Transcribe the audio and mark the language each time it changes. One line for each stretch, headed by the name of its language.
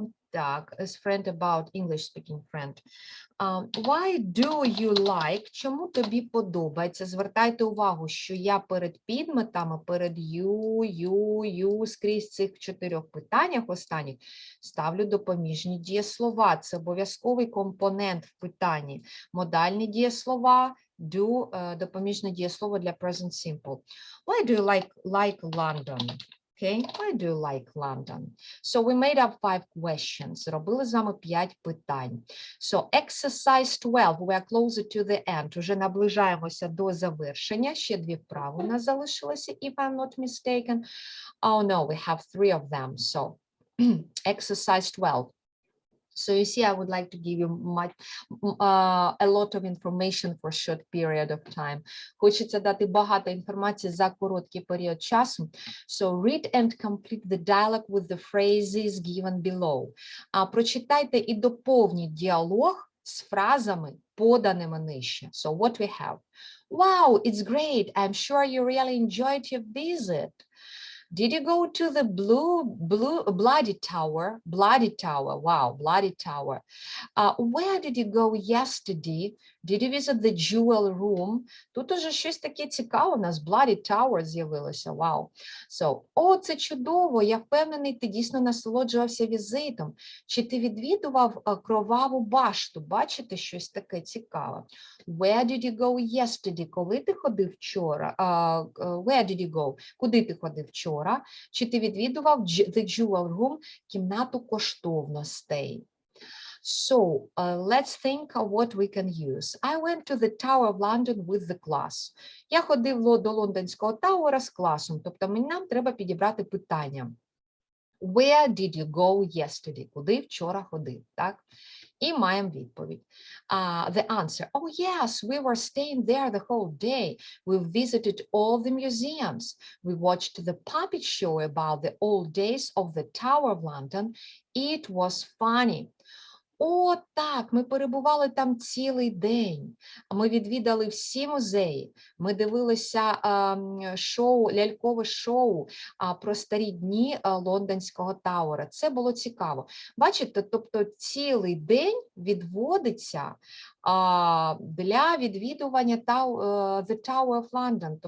English: Так, as friend about English-speaking friend. Why do you like?
Ukrainian: Чому тобі подобається? Звертайте увагу, що я перед підметами, перед you, скрізь цих 4 питаннях останніх ставлю допоміжні дієслова. Це обов'язковий компонент в питанні. Модальні дієслова, do допоміжне дієслово для present simple.
English: Why do you like London? Okay, why do you like London? So we made up 5 questions.
Ukrainian: Зробили з вами 5 питань.
English: So exercise 12, we are closer to the end.
Ukrainian: Уже наближаємося до завершення. Ще 2 вправи у нас залишилося,
English: if I'm not mistaken. Oh no, we have 3 of them. So exercise 12. So you see, I would like to give you a lot of information for a short period of time.
Ukrainian: Хочеться дати багато інформації за короткий період часу.
English: So read and complete the dialogue with the phrases given below.
Ukrainian: Прочитайте і доповніть діалог з фразами, поданими нижче.
English: So what we have? Wow, it's great. I'm sure you really enjoyed your visit. Did you go to the Bloody Tower? Bloody Tower, wow, Bloody Tower. Where did you go yesterday? Did you visit the jewel room?
Ukrainian: Тут уже щось таке цікаве у нас, Bloody Tower з'явилося, вау. So, це чудово, я впевнений, ти дійсно насолоджувався візитом. Чи ти відвідував кроваву башту? Бачите, щось таке цікаве.
English: Where did you go yesterday?
Ukrainian: Коли ти ходив вчора?
English: Where did you go?
Ukrainian: Куди ти ходив вчора? Чи ти відвідував the jewel room, кімнату коштовностей?
English: So let's think of what we can use. I went to the Tower of London with the class.
Ukrainian: Я ходив до Лондонського Тауера з класом, тобто нам треба підібрати питання.
English: Where did you go yesterday?
Ukrainian: Куди вчора ходив, так? І маємо відповідь.
English: The answer, oh yes, we were staying there the whole day. We visited all the museums. We watched the puppet show about the old days of the Tower of London. It was funny.
Ukrainian: О, так, ми перебували там цілий день. Ми відвідали всі музеї. Ми дивилися лялькове шоу про старі дні Лондонського Тауера. Це було цікаво. Бачите, тобто цілий день відводиться для відвідування The Tower of London.